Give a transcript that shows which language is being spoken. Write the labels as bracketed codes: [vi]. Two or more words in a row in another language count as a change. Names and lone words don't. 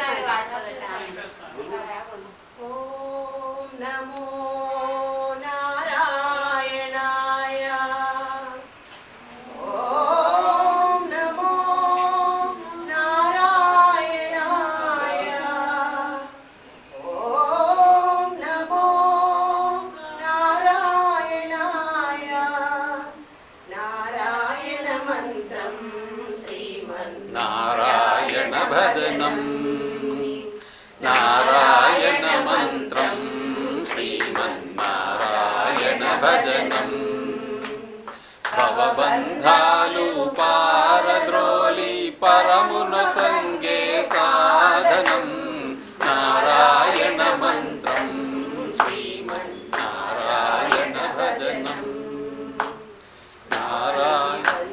[sa] ఓం నమో నారాయణాయ ఓం నమో నారాయణాయ ఓం నమో నారాయణాయ [te] నారాయణ మంత్రం నారాయణ భజనం నారాయణ మంత్రం శ్రీమన్నారాయణ భజనం భవబంధాలు పారద్రోలి పరమున సంగే సాధనం నారాయణ మంత్రం శ్రీమన్నారాయణ భజనం నారాయణ